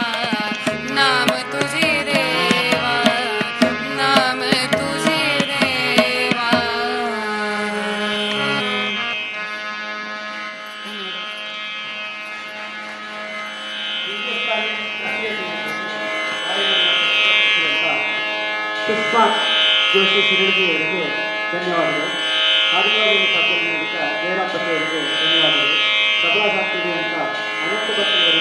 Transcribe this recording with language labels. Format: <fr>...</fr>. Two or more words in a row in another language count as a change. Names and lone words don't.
<mr>नाम तुझे देवा, नाम तुझे देवा.</mr> <kn>पुष्पा जोशी ಶಿರಡ್ಗಿ ಅವರಿಗೆ ಧನ್ಯವಾದಗಳು. ಹಾಡುಗಾರಿಕೆ ಸಭೆಯಲ್ಲಿ ಜಯರಾಮ್ ಪಟೇಲ್ ಅವರಿಗೆ ಧನ್ಯವಾದಗಳು.</kn> <mr>तबला साथ यांचा अनंत भक्त</mr>